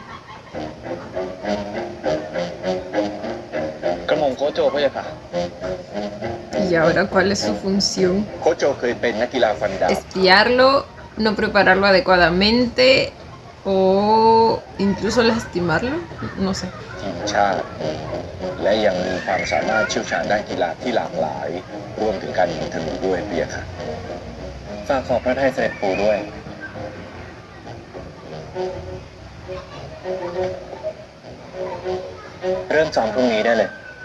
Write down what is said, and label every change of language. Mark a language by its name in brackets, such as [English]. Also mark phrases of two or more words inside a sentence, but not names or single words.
[Thai] กระหม่อมโคชโจพะยะค่ะ [Spanish] ¿Y ahora cuál es su función? [Thai] โคชโจเคยเป็นนักกีฬาฟันดาบ [Spanish] ¿Espiarlo? ¿No prepararlo adecuadamente? ¿O incluso lastimarlo? No sé. [Thai] ทีมชาติ และยังมีความสามารถเชี่ยวชาญด้านกีฬาที่หลากหลายรวมถึงการยิงธนูด้วยเพียค่ะ ฝากขอบพระทัยเสด็จปู่ด้วย เริ่มซ้อมพรุ่งนี้ได้เลย